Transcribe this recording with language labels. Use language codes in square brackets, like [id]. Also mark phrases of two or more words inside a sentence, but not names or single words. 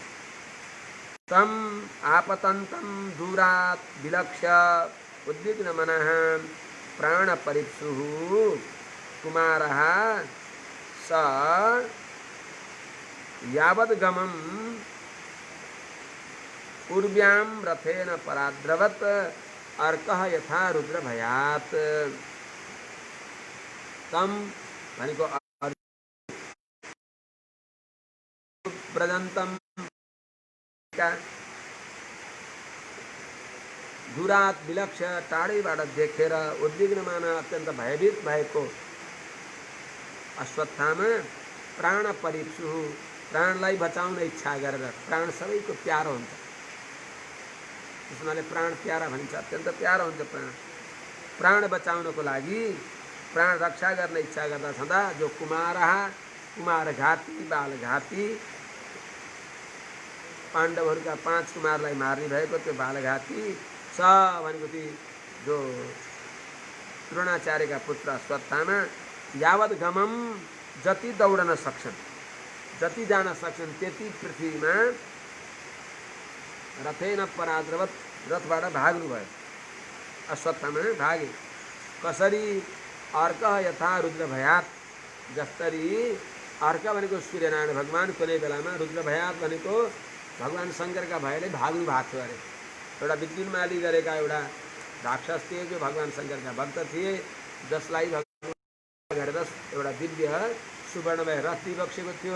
[sa] तम आपतन्तं दूरात् विलक्ष्य उद्विग्नमनः प्राणपरीप्सुः कुमारः स यावद्गमं पूर्व्यां रथेन पराद्रवत् अर्कः यथा रुद्रभयात्। [ne] तम भनेको [sa] व्रजन्तं दूरात् विलक्ष्य [ne] टाढैबाट देखेर, उद्विग्नमान अत्यन्त भयभीत भएको अश्वत्थामा प्राणपरीप्सु, प्राणलाई बचाउन इच्छा गरेर, प्राण सबैको प्यारो हुन्छ त्यसमाले प्राण प्यारा भनिन्छ, अत्यन्त प्यारो हुन्छ प्राण। प्राण बचाउनको लागि, प्राण रक्षा गर्न इच्छा गर्दा छँदा जो कुमारघाती बालघाती, पाण्डवहरूका 5 कुमारलाई मार्ने भएको त्यो बालघाती स भनेको ती जो द्रोणाचार्यका पुत्र अश्वत्थामा [sa] यावत् गमम [ne] जति दौडन सक्छन्, जति जान सक्छन् त्यति पृथ्वीमा [sa] रथेन पराद्रवत [ne] रथबाट भाग्नुभयो। अश्वत्थामा भागे। कसरी [sa] अर्क यथा रुद्र भयात, [ne] जसरी अर्क भनेको सूर्यनारायण भगवान कुनै बेलामा, [sa] रुद्र भयात [ne] भनेको भगवान शङ्करका भयले भाग्नु भएको थियो अरे। एउटा विद्युन्माली गरेका एउटा राक्षस थिए जो भगवान शङ्करका भक्त थिए, जसलाई गरेर एउटा दिव्य सुवर्णमय रथ दिइबक्सेको थियो।